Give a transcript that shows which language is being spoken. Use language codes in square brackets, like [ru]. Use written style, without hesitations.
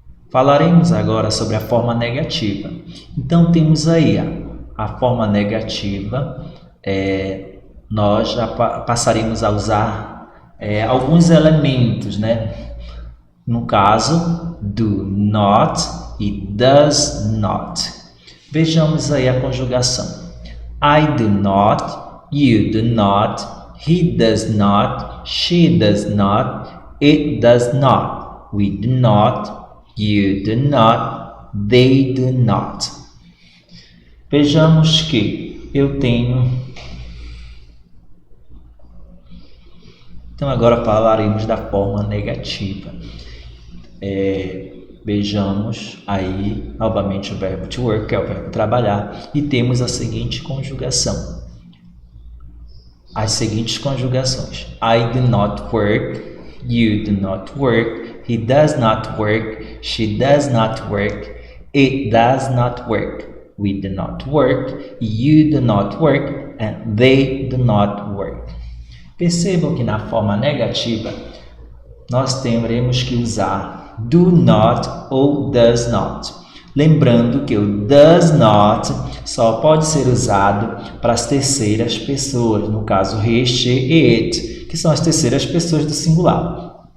[pt] Falaremos agora sobre a forma negativa. Então, temos aí a forma negativa, nós já passaremos a usar alguns elementos, né? No caso, do not e does not. Vejamos aí a conjugação. [en] I do not, you do not, he does not, she does not, it does not, we do not, you do not, they do not. [pt] Vejamos que eu tenho... Então agora falaremos da forma negativa. Vejamos aí novamente o verbo to work, que é o verbo trabalhar, e temos a seguinte conjugação. As seguintes conjugações. [en] I do not work, you do not work, he does not work, she does not work, it does not work, we do not work, you do not work, and they do not work. [pt] Percebam que na forma negativa nós teremos que usar do not ou does not. Lembrando que o does not só pode ser usado para as terceiras pessoas, no caso he, she e it, que são as terceiras pessoas do singular.